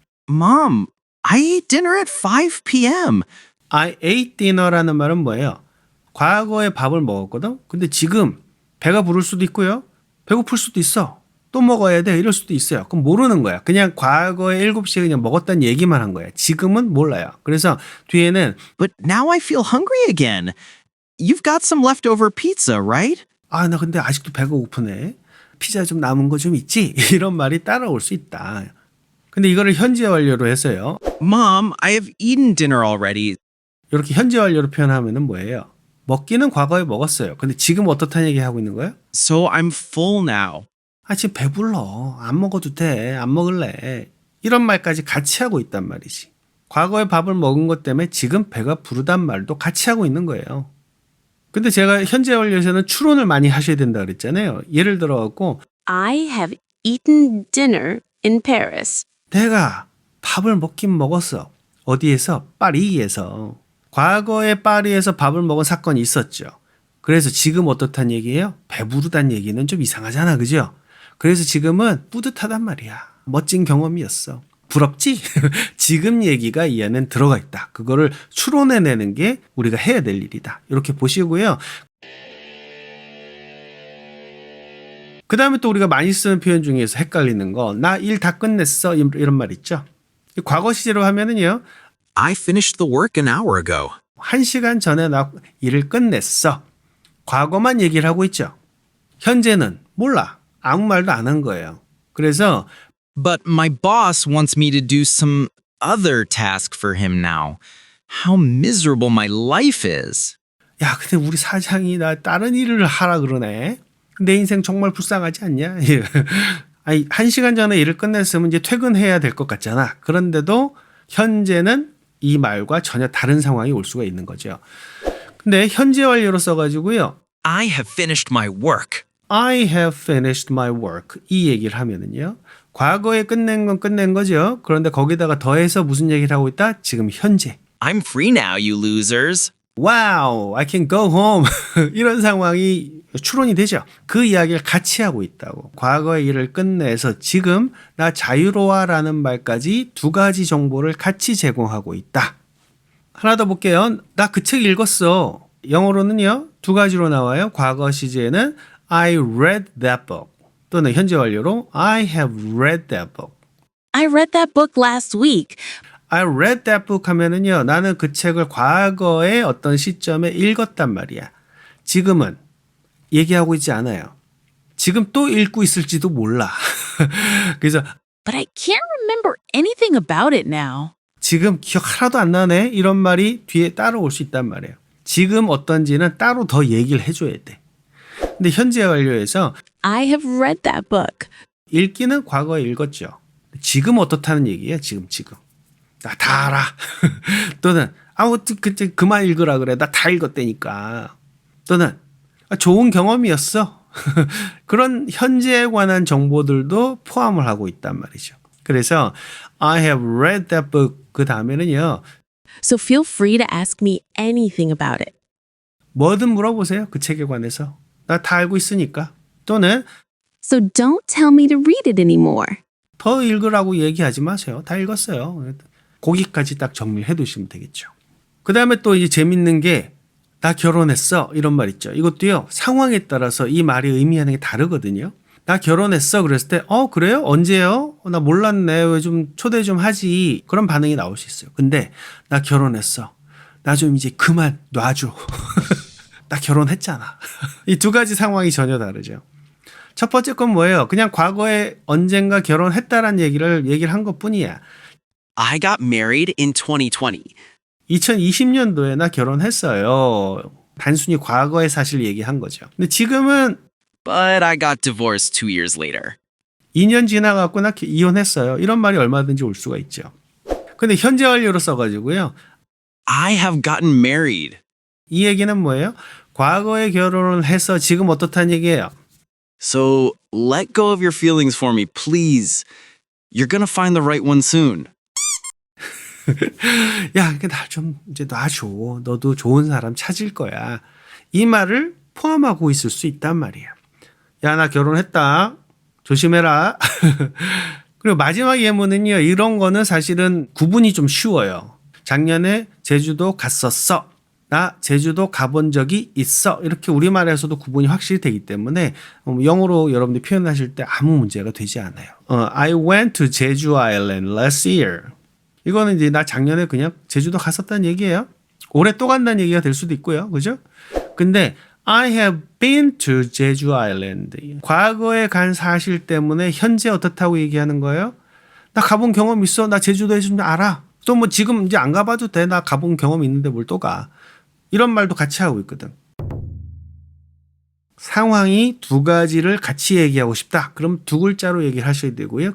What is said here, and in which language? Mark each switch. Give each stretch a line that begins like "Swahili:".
English: Mom, I ate dinner at 5 p.m. I ate dinner
Korean: 라는 말은 뭐예요? 과거에 밥을 먹었거든? 근데 지금 배가 부를 수도 있고요. 배고플 수도 있어. 또 먹어야 돼. 이럴 수도 있어요. 그럼 모르는 거야. 그냥 과거에 7시에 그냥 먹었다는 얘기만 한 거야. 지금은 몰라요. 그래서 뒤에는
English: But now I feel hungry again. You've got some leftover pizza, right?
Korean: 나 근데 아직도 배가 고프네. 피자 좀 남은 거 좀 있지? 이런 말이 따라올 수 있다. 근데 이거를 현재 완료로 해서요.
English: Mom, I have eaten dinner already.
Korean: 이렇게 현재 완료로 표현하면은 뭐예요? 먹기는 과거에 먹었어요. 근데 지금 어떻다는 얘기 하고 있는 거예요?
English: So I'm full now.
Korean: 지금 배불러. 안 먹어도 돼. 안 먹을래. 이런 말까지 같이 하고 있단 말이지. 과거에 밥을 먹은 것 때문에 지금 배가 부르단 말도 같이 하고 있는 거예요. 근데 제가 현재 완료에서는 추론을 많이 하셔야 된다 그랬잖아요. 예를 들어갖고
English: I have eaten dinner in Paris.
Korean: 내가 밥을 먹긴 먹었어. 어디에서? 파리에서. 과거에 파리에서 밥을 먹은 사건이 있었죠. 그래서 지금 어떻단 얘기예요? 배부르단 얘기는 좀 이상하잖아. 그죠? 그래서 지금은 뿌듯하단 말이야. 멋진 경험이었어. 부럽지? 지금 얘기가 이 안에 들어가 있다. 그거를 추론해내는 게 우리가 해야 될 일이다. 이렇게 보시고요. 그 다음에 또 우리가 많이 쓰는 표현 중에서 헷갈리는 거, 나 일 다 끝냈어. 이런 말 있죠. 과거 시제로 하면은요,
English: I finished the work an hour ago.
Korean: 1시간 전에 나 일을 끝냈어. 과거만 얘기를 하고 있죠. 현재는 몰라. 아무 말도 안 한 거예요. 그래서
English: But my boss wants me to do some other task for him now. How miserable my life is.
Korean: 야, 근데 우리 사장이 나 다른 일을 하라 그러네. 내 인생 정말 불쌍하지 않냐? 아니, 1시간 전에 일을 끝냈으면 이제 퇴근해야 될 것 같잖아. 그런데도 현재는 이 말과 전혀 다른 상황이 올 수가 있는 거죠. 근데 현재 완료로 써가지고요.
English: I have finished my work. I have finished my work.
Korean: 이 얘기를 하면은요. 과거에 끝낸 건 끝낸 거죠. 그런데 거기다가 더해서 무슨 얘기를 하고 있다? 지금 현재.
English: I'm free now, you losers. Wow, I can go home.
Korean: 이런 상황이 추론이 되죠. 그 이야기를 같이 하고 있다고. 과거의 일을 끝내서 지금 나 자유로워라는 말까지 두 가지 정보를 같이 제공하고 있다. 하나 더 볼게요. 나 그 책 읽었어. 영어로는요. 두 가지로 나와요. 과거 시제는
English: I read that book.
Korean: 또는 현재 완료로
English: I have read that book. I read that book last week. I read that book
Korean: 하면은요. 나는 그 책을 과거의 어떤 시점에 읽었단 말이야. 지금은 얘기하고 있지 않아요. 지금 또 읽고 있을지도 몰라. 그래서
English: But I can't remember anything about it now.
Korean: 지금 기억 하나도 안 나네. 이런 말이 뒤에 따라올 수 있단 말이에요. 지금 어떤지는 따로 더 얘기를 해줘야 돼. 근데 현재 완료에서
English: I have read that book.
Korean: 읽기는 과거에 읽었죠. 지금 어떻다는 얘기예요. 지금. 나 다 알아. 또는 그때 그만 읽으라 그래. 나 다 읽었다니까. 또는 좋은 경험이었어. 그런 현재에 관한 정보들도 포함을 하고 있단 말이죠. 그래서
English: I have read that book
Korean: 그 다음에는요.
English: So feel free to ask me anything about it.
Korean: 뭐든 물어보세요. 그 책에 관해서. 나 다 알고 있으니까. 또는
English: So don't tell me to read it anymore.
Korean: 더 읽으라고 얘기하지 마세요. 다 읽었어요. 거기까지 딱 정리해 두시면 되겠죠. 그 다음에 또 이제 재밌는 게 나 결혼했어 이런 말 있죠. 이것도요. 상황에 따라서 이 말이 의미하는 게 다르거든요. 나 결혼했어 그랬을 때 그래요? 언제요? 나 몰랐네. 왜 좀 초대 좀 하지. 그런 반응이 나올 수 있어요. 근데 나 결혼했어. 나 좀 이제 그만 놔줘. 나 결혼했잖아. 이 두 가지 상황이 전혀 다르죠. 첫 번째 건 뭐예요? 그냥 과거에 언젠가 결혼했다라는 얘기를 한 것뿐이야.
English: I got married in 2020.
Korean: 2020년도에 나 결혼했어요. 단순히 과거의 사실 얘기한 거죠. 근데 지금은
English: But I got divorced 2 years later.
Korean: 2년 지나갖고 나 이혼했어요. 이런 말이 얼마든지 올 수가 있죠. 근데 현재 완료로 써가지고요.
English: I have gotten married.
Korean: 이 얘기는 뭐예요? 과거에 결혼을 해서 지금 어떻다는 얘기예요.
English: So let go of your feelings for me, please. You're gonna find the right one soon.
Korean: 야, 나 좀 이제 놔줘. 너도 좋은 사람 찾을 거야. 이 말을 포함하고 있을 수 있단 말이야. 야, 나 결혼했다. 조심해라. 그리고 마지막 예문은요. 이런 거는 사실은 구분이 좀 쉬워요. 작년에 제주도 갔었어. 나 제주도 가본 적이 있어. 이렇게 우리말에서도 구분이 확실히 되기 때문에 영어로 여러분들이 표현하실 때 아무 문제가 되지 않아요.
English: I went to Jeju Island last year.
Korean: 이거는 이제 나 작년에 그냥 제주도 갔었다는 얘기예요. 올해 또 간다는 얘기가 될 수도 있고요. 그죠? 근데
English: I have been to Jeju Island.
Korean: 과거에 간 사실 때문에 현재 어떻다고 얘기하는 거예요? 나 가본 경험 있어. 나 제주도에 좀 알아. 또 뭐 지금 이제 안 가봐도 돼. 나 가본 경험 있는데 뭘 또 가. 이런 말도 같이 하고 있거든. 상황이 두 가지를 같이 얘기하고 싶다. 그럼 두 글자로 얘기를 하셔야 되고요.